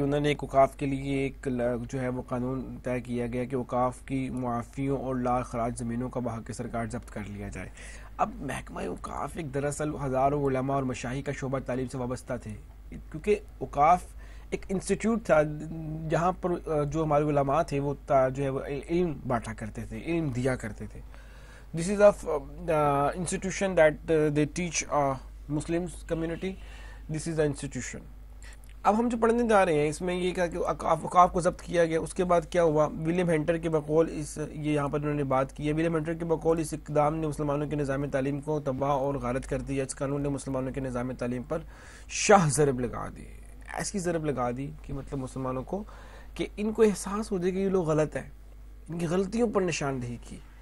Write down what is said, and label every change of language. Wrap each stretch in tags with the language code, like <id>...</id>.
<ur>انہوں نے ایک اوقاف کے لیے ایک جو ہے وہ قانون طے کیا گیا کہ اوقاف کی معافیوں اور لا اخراج زمینوں کا بحق سرکار ضبط کر لیا جائے. اب محکمہ اوقاف ایک دراصل ہزاروں علماء اور مشاہی کا شعبہ تعلیم سے وابستہ تھے، کیونکہ اوقاف ایک انسٹیٹیوٹ تھا جہاں پر جو ہمارے علماء تھے وہ جو ہے وہ علم بانٹا کرتے تھے، علم دیا کرتے تھے.</ur> <en>This is institution that they teach Muslim community. This is the institution.</en> <ur>اب ہم جو پڑھنے جا رہے ہیں اس میں یہ کہا کہ اوقاف کو ضبط کیا گیا. اس کے بعد کیا ہوا؟ ولیم ہنٹر کے بقول یہ یہاں پر انہوں نے بات کی ہے. ولیم ہنٹر کے بقول اس اقدام نے مسلمانوں کے نظام تعلیم کو تباہ اور غارت کر دیا. اس قانون نے مسلمانوں کے نظام تعلیم پر شاہ ضرب لگا دی، ایسی ضرب لگا دی کہ مطلب مسلمانوں کو کہ ان کو احساس ہو جائے کہ یہ لوگ غلط ہیں، ان کی غلطیوں پر نشاندہی کی.</ur>